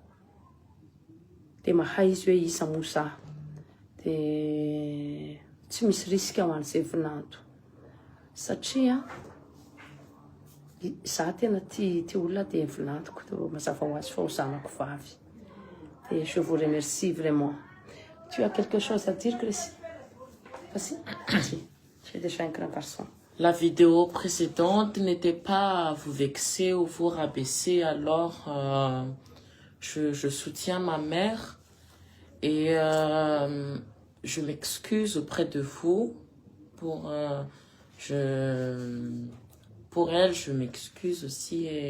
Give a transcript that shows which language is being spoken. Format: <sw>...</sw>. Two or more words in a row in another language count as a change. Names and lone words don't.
<mg>de mahay izy hoe isa moa de tsy misy risque ho an'izay vinanto satria za tena ty olona de volantiko mazava ho azy fa ho zanako vavy.</mg> <fr>Et je vous remercie vraiment. Tu as quelque chose à dire, Chrissy? Vas-y. J'ai déjà un grand garçon. La vidéo précédente n'était pas à vous vexer ou vous rabaisser, alors je soutiens ma mère et je m'excuse auprès de vous pour elle, je m'excuse aussi et</fr>